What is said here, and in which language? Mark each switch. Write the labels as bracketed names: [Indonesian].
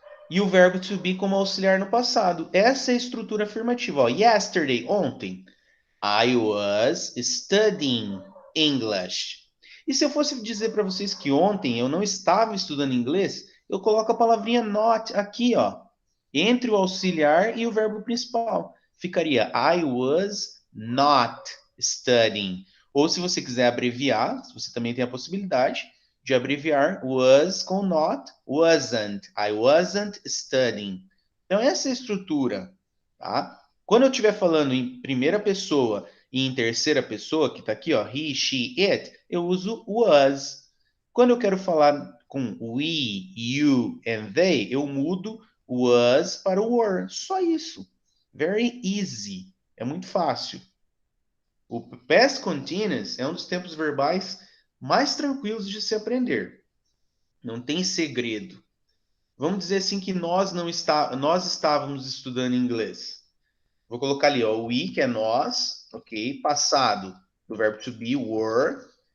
[Portuguese] E o verbo to be como auxiliar no passado. Essa é a estrutura afirmativa. Ó. [English] Yesterday, ontem. I was studying English. [Portuguese] E se eu fosse dizer para vocês que ontem eu não estava estudando inglês, eu coloco a palavrinha not aqui, ó, entre o auxiliar e o verbo principal. [English] Ficaria I was not studying. [Portuguese] Ou se você quiser abreviar, você também tem a possibilidade de abreviar was com not, wasn't. [English] I wasn't studying. [Portuguese] Então essa é a estrutura, tá? Quando eu estiver falando em primeira pessoa e em terceira pessoa, que está aqui, ó, he, she, it, eu uso was. Quando eu quero falar com we, you and they, eu mudo was para o were. Só isso. [English] Very easy. [Portuguese] É muito fácil. O past continuous é um dos tempos verbais mais tranquilos de se aprender. Não tem segredo. Vamos dizer assim que nós estávamos estudando inglês. Vou colocar ali, ó, we, que é nós, ok? Passado do verbo to be, were.